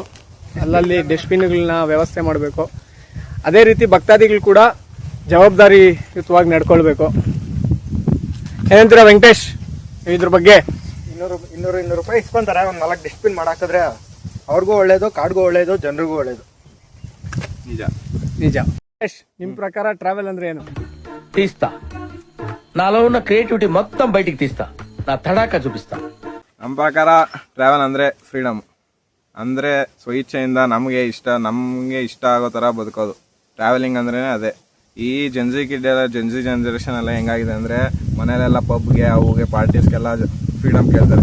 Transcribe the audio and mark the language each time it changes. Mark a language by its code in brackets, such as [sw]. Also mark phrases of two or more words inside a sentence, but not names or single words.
[kn] ಅಲ್ಲಲ್ಲಿ ಡಸ್ಟ್ಬಿನ್ಗಳನ್ನ ವ್ಯವಸ್ಥೆ ಮಾಡಬೇಕು. ಅದೇ ರೀತಿ ಭಕ್ತಾದಿಗಳು ಕೂಡ ಜವಾಬ್ದಾರಿಯುತವಾಗಿ ನಡ್ಕೊಳ್ಬೇಕು. ಏನಂತೀರಾ ವೆಂಕಟೇಶ್ ಇದ್ರ ಬಗ್ಗೆ? 200 ರೂಪಾಯಿ ಇಸ್ಕೊಂತಾರೆ. ಒಂದು 4 ಡಸ್ಟ್ಬಿನ್ ಮಾಡಾಕಿದ್ರೆ ಅವ್ರಿಗೂ ಒಳ್ಳೇದು, ಕಾಡ್ಗೂ ಒಳ್ಳೇದು, ಜನರಿಗೂ ಒಳ್ಳೇದು. ನಿಜ. ನಿಮ್ಮ ಪ್ರಕಾರ ಟ್ರಾವೆಲ್ ಅಂದ್ರೆ ಏನು? [te] తీస్తా, నాలో ఉన్న క్రియేటివిటీ మొత్తం బయటికి తీస్తా, నా తడాక చూపిస్తా. [kn] ನಮ್ಮ ಪ್ರಕಾರ ಟ್ರಾವೆಲ್ ಅಂದ್ರೆ ಫ್ರೀಡಮ್, ಅಂದ್ರೆ ಸ್ವಇಚ್ಛೆಯಿಂದ ನಮಗೆ ಇಷ್ಟ ಆಗೋ ತರ ಬದುಕೋದು. ಟ್ರಾವೆಲಿಂಗ್ ಅಂದ್ರೆ ಅದೇ. ಈ [en] Gen Z generation [kn] ಎಲ್ಲ ಹೆಂಗಾಗಿದೆ ಅಂದ್ರೆ, ಮನೇಲೆಲ್ಲ ಪಬ್ಗೆ ಅವುಗೆ ಪಾರ್ಟೀಸ್ಗೆಲ್ಲ ಫ್ರೀಡಮ್ ಕೇಳ್ತಾರೆ.